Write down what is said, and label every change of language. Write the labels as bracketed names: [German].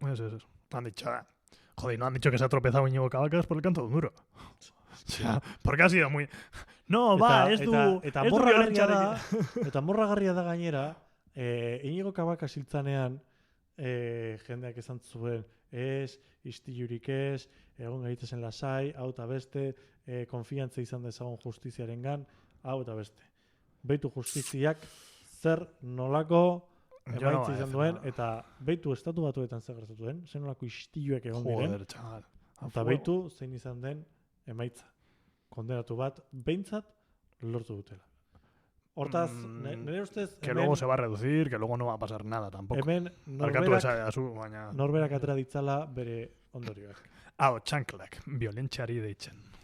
[Spanish] Ez. Han dicho, joder, no han dicho que se ha tropezado Íñigo Cabacas por el canto de un duro. Porque ha sido muy... No, [Basque] ez du violentzia eta morragarria da gainera, Inigo Kabaka siltzanean, jendeak esan zuen, istilurik ez, egon gaitezen lasai, hau eta beste, konfiantza izan dezagun justiziarengan, hau eta beste. Beitu justiziak zer nolako emaitza izan duen, eta beitu estatu batuetan zer gertatu den, zer nolako istiluek egon diren, eta beitu zein izan den emaitza. Kondenatu bat, behintzat, lortu dutela. Hortaz, nire ustez... [Spanish] Que luego se va a reducir, que luego no va a pasar nada tampoco. [Basque] Hemen norberak atera ditzala bere ondorioak. Hau, txanklak, violentziari deitzen.